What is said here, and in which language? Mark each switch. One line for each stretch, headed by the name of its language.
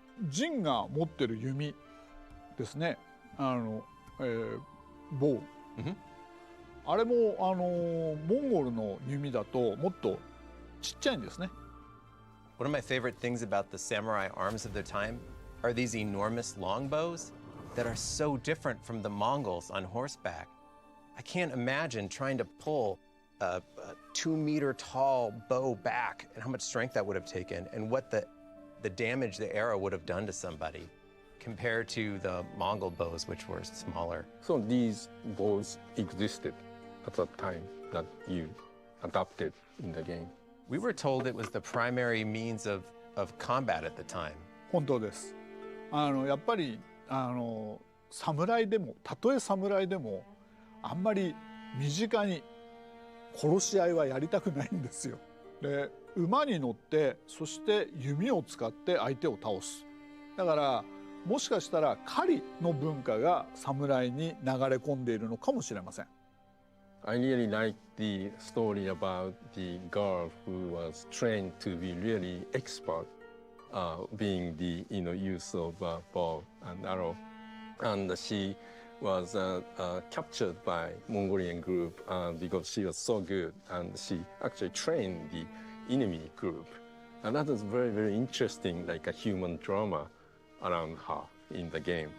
Japanese: ジンが持ってる弓ですね。ボウ。あれもモンゴルの弓だともっとちっちゃいんですね。
English: One of my favorite things about the samurai arms of their time are these enormous longbows that are so different from the Mongols on horseback. I can't imagine trying to pull a 2-meter tall bow back and how much strength that would have taken and what the damage the arrow would have done to somebody compared to the Mongol bows, which were smaller. So these bows existed at the time that you adapted in the game. We were told it was the primary means of combat at the time.
Japanese: 本当です。やっぱり侍でもたとえ侍でもあんまり身近に殺し合いはやりたくないんですよ。で馬に乗ってそして弓を使って相手を倒す。だからもしかしたら狩りの文化が侍に流れ込んでいるのかもしれません。
English: I really like the story about the girl who was trained to be really expert, being the use of bow and arrow, and she was captured by Mongolian group because she was so good, and she actually trained the enemy group, and that was very, very interesting, like a human drama around her in the game.